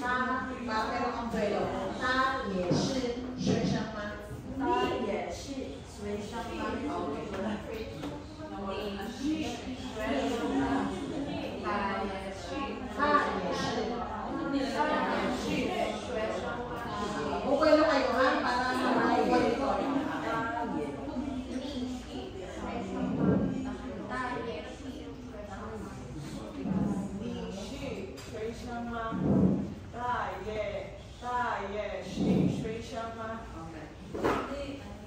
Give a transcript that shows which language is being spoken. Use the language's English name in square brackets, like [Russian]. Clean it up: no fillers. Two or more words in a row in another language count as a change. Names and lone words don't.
[Chinese] 把那个放对了。他也是学生吗？他也是学生吗？你是学生吗？他也是学生吗？ [Filipino] Okay na kayo ha? Para makuha dito. [Chinese] 你是学生吗？他也是学生吗？ [Filipino] Okay.